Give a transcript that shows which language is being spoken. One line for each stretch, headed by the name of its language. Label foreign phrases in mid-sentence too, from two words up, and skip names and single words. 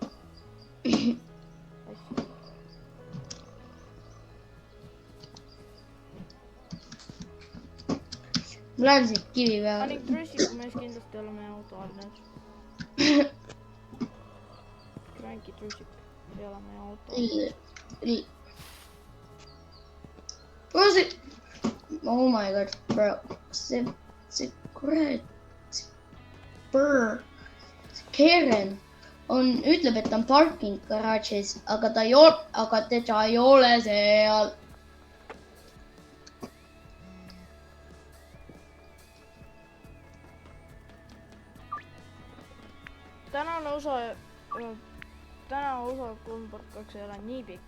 Estonian: Ma lähen siit kivi peale. Panin Trüssiku mees kindlasti ei ole meie auto all nüüd. Cranky Trüssik ei ole meie auto all.
English: Oh my god, bro.
Estonian: See kurat. Karen ütleb, et ta on parking garaažis, aga teda ei ole seal. Täna osa 3/2 ei ole nii pikk.